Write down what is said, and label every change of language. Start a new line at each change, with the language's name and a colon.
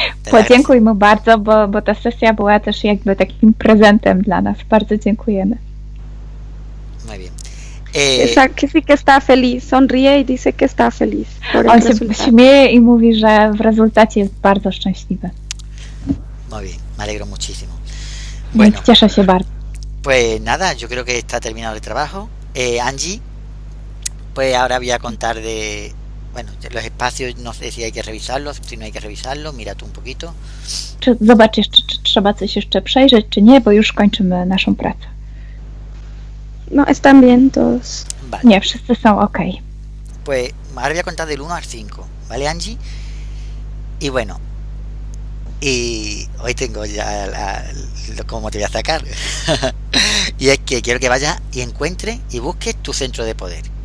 Polish: Podziękuj mu bardzo, bo ta sesja była też jakby takim prezentem dla nas. Bardzo dziękujemy.
Spanish: Muy bien. Que sí que está feliz, sonríe y dice que está feliz.
Polish: On się śmieje i mówi, że w rezultacie jest bardzo szczęśliwy.
Spanish: Muy bien, me alegro muchísimo. Bueno,
Polish: cieszę się bardzo.
Spanish: Pues nada, yo creo que está terminado el trabajo. Angie, pues ahora voy a contar de... Bueno, los espacios, no sé si hay que revisarlos, si no hay que revisarlos, mira tú un poquito.
Polish: Zobacz jeszcze, czy trzeba coś jeszcze przejrzeć, czy nie, bo już kończymy naszą pracę.
Spanish: No, están bien todos. Vale.
Polish: Nie, wszyscy są ok.
Spanish: Pues ahora voy a contar del 1 al 5, ¿vale, Angie? Y bueno, y hoy tengo ya cómo te voy a sacar. Y es que quiero que vayas y encuentres y busques tu centro de poder.